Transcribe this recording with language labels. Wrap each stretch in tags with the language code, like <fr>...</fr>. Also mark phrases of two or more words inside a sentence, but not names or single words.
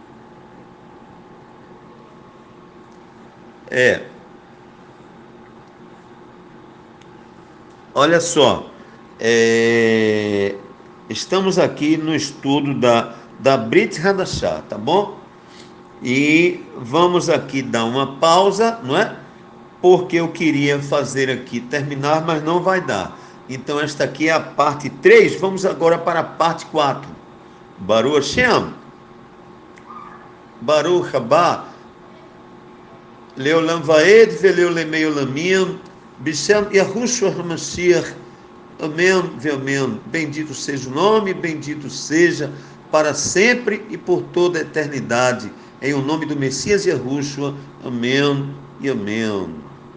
<pt>Olha só, estamos aqui no estudo da</pt> <he>ברית חדשה,</he> <pt>tá bom? E vamos aqui dar uma pausa, não é? Porque eu queria fazer aqui, terminar, mas não vai dar. Então esta aqui é a parte 3, vamos agora para a parte 4.</pt> <he>ברוך השם. ברוך הבא, לעולם ועד ולעולמי עולמים, בשם יהושע המשיח,</he> <pt>amém, amém. Bendito seja o nome, bendito seja para sempre e por toda a eternidade. Em o nome do Messias Yahushua, amém e amém.</pt>